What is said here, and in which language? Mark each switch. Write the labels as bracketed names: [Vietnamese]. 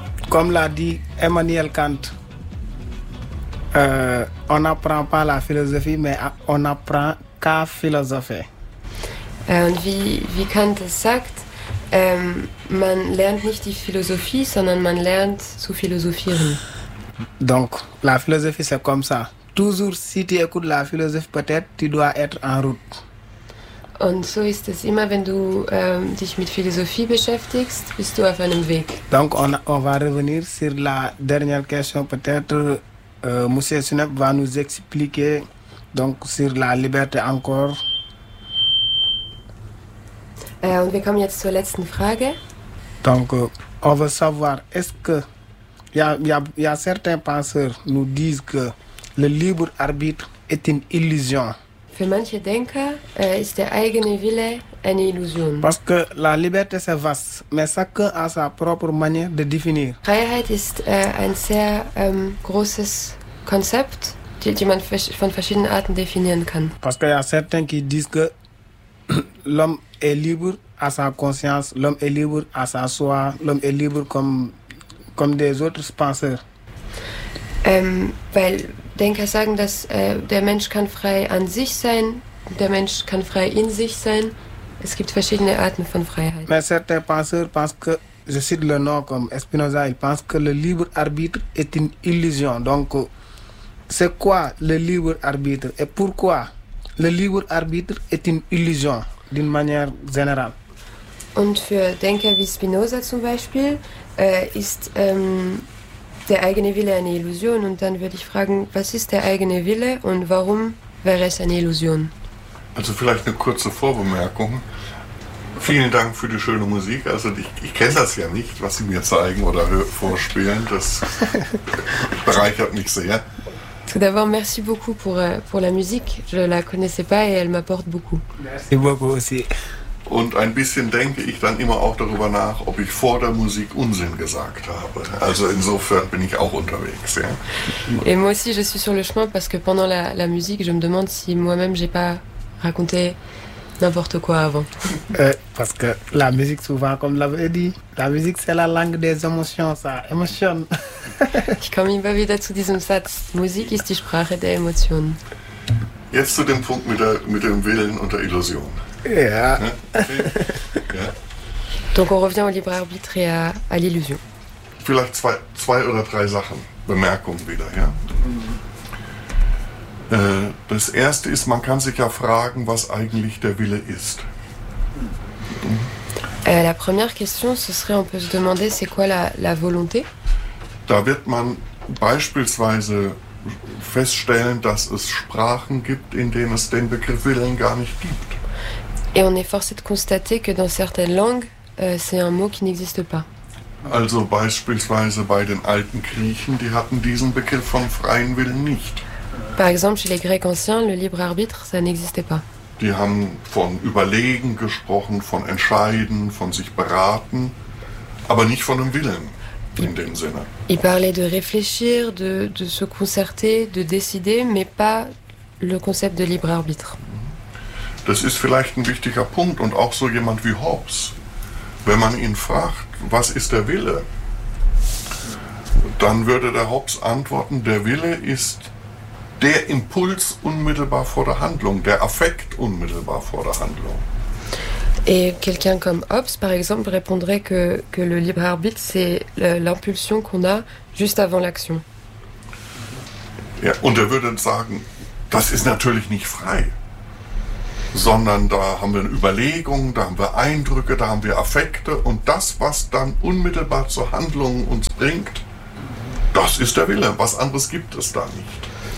[French] Comme l'a dit Emmanuel Kant, on n'apprend pas la philosophie, mais on apprend qu'à philosopher. [German] Und wie Kant es sagt, man lernt nicht die Philosophie, sondern man lernt zu philosophieren. [French] Donc, la philosophie, c'est comme ça. Toujours, si tu écoutes la philosophie, peut-être, tu dois être en route. [German] Und so ist es immer, wenn du dich mit Philosophie beschäftigst, bist du auf einem Weg. [French] Donc, on va revenir sur la dernière question. Peut-être, Monsieur Sneff va nous expliquer donc sur la liberté encore. [German] Und wir kommen jetzt zur letzten Frage. [French] Donc, on veut savoir, est-ce que y a certains penseurs nous disent que le libre arbitre est une illusion. [German] Für manche Denker ist der eigene Wille eine Illusion. [French] Parce que la liberté c'est vaste, mais chacun a sa propre manière de définir. [German] Freiheit ist ein sehr großes Konzept, die man von verschiedenen Arten definieren kann. [French] Parce qu'il y a certains qui disent que l'homme est libre à sa conscience, l'homme est libre à sa soi, l'homme est libre comme des autres penseurs. [German] Weil Denker sagen, dass der Mensch kann frei an sich sein, der Mensch kann frei in sich sein. Es gibt verschiedene Arten von Freiheit. [French] Mais certains penseurs pensent que, je cite le nom comme Spinoza, ils pensent que le libre arbitre est une illusion. Donc, c'est quoi le libre arbitre et pourquoi le libre arbitre est une illusion, d'une manière générale? [German] Und für Denker wie Spinoza zum Beispiel ist der eigene Wille eine Illusion, und dann würde ich fragen, was ist der eigene Wille und warum wäre es eine Illusion? Also vielleicht eine kurze Vorbemerkung. Vielen Dank für die schöne Musik. Also ich kenne das ja nicht, was Sie mir zeigen oder vorspielen. Das bereichert mich sehr. [French] Tout d'abord, merci beaucoup pour la musique. Je la connaissais pas et elle m'apporte beaucoup. Merci beaucoup aussi. [German] Und ein bisschen denke ich dann immer auch darüber nach, ob ich vor der Musik Unsinn gesagt habe. Also insofern bin ich auch unterwegs. Ja. [French] Et moi aussi, je suis sur le chemin, parce que pendant la musique, je me demande si moi-même j'ai pas raconté n'importe quoi avant. Parce que la musique, souvent, comme l'avait dit, la musique c'est la langue des émotions, ça émotionne. [German] Ich komme immer wieder zu diesem Satz: Musik ist die Sprache der Emotionen. Jetzt zu dem Punkt mit dem Willen und der Illusion. Ja. [French] Donc on revient au libre arbitre et à l'illusion. [German] Vielleicht zwei oder drei Sachen, Bemerkungen wieder, ja. Das erste ist, man kann sich ja fragen, was eigentlich der Wille ist. [French] La première question, ce serait, on peut se demander, c'est quoi la volonté? [German] Da wird man beispielsweise feststellen, dass es Sprachen gibt, in denen es den Begriff Willen gar nicht gibt. [French] Et on est forcé de constater que dans certaines langues, c'est un mot qui n'existe pas. [German] Also beispielsweise bei den alten Griechen, die hatten diesen Begriff vom freien Willen nicht. [French] Par exemple, chez les Grecs anciens, le libre arbitre, ça n'existait pas. [German] Die haben von überlegen gesprochen, von entscheiden, von sich beraten, aber nicht von dem Willen. in dem Sinne. [French] Il parlait de réfléchir, de se concerter, de décider, mais pas le concept de libre arbitre. [German] Das ist vielleicht ein wichtiger Punkt und auch so jemand wie Hobbes. Wenn man ihn fragt, was ist der Wille, dann würde der Hobbes antworten, der Wille ist der Impuls unmittelbar vor der Handlung, der Affekt unmittelbar vor der Handlung. [French] Et quelqu'un comme Hobbes, par exemple, répondrait que le libre arbitre, c'est l'impulsion qu'on a juste avant l'action. [German] Ja, und würde sagen, das ist natürlich nicht frei, sondern da haben wir Überlegungen, da haben wir Eindrücke, da haben wir Affekte und das, was dann unmittelbar zur Handlung uns bringt, das ist der Wille, was anderes gibt es da nicht.